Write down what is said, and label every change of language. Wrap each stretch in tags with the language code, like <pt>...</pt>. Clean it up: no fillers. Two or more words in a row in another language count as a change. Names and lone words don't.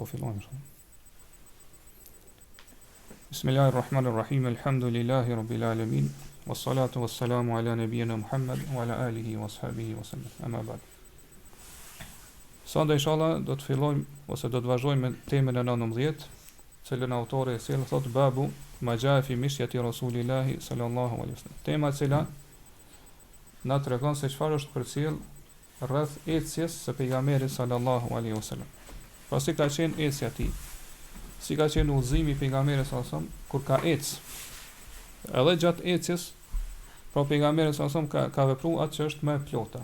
<sq>Po fillojmë.</sq> <ar>بسم الله الرحمن الرحيم. الحمد لله رب العالمين والصلاة والسلام على نبينا محمد وعلى آله وصحبه وسلم. أما بعد.</ar> <sq>Sonda inshallah do të fillojmë ose do të vazhdojmë me temën e 19, cilën autori e sjell thot</sq> <ar>باب ما جاء في مشية رسول الله صلى الله عليه وسلم.</ar> <sq>Tema e cila na tregon se çfarë është përcjell rreth ecjes së pejgamberit</sq> <ar>صلى الله عليه وسلم.</ar> <sq>Pra si ka qenë ecja ti, si ka qenë udhëzimi pejgamberit</sq> <ar>صلى الله عليه وسلم</ar> <sq>kur ka ecë. Edhe gjatë ecjes, pra pejgamberi</sq> <ar>صلى الله عليه وسلم</ar> <sq>ka vepruar atë që është më e plotë.</sq>